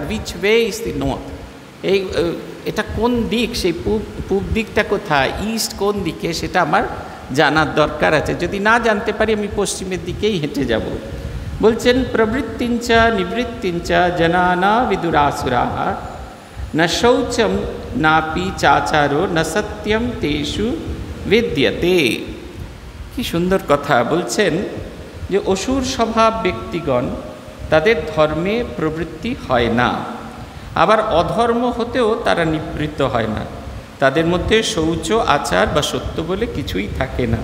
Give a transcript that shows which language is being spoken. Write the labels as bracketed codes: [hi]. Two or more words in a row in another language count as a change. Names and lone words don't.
[en] Which way is the north, [bn] এটা কোন দিক, সেই পূব দিকটা কোথায়, ইস্ট কোন দিকে, সেটা আমার জানার দরকার আছে। যদি না জানতে পারি আমি পশ্চিমের দিকেই হেঁটে যাব। [sa] বলছেন प्रवृत्तिञ्च निवृत्तिञ्च जनाना विदुरासुराह न शौचम नापि चाचारो न सत्यम तेषु विद्यते। [bn] কি সুন্দর কথা বলছেন যে অসুর স্বভাব ব্যক্তিগণ তাদের ধর্মে প্রবৃত্তি হয় না, আবার অধর্ম হতেও তারা নিবৃত্ত হয় না। তাদের মধ্যে শৌচ, আচার বা সত্য বলে কিছুই থাকে না।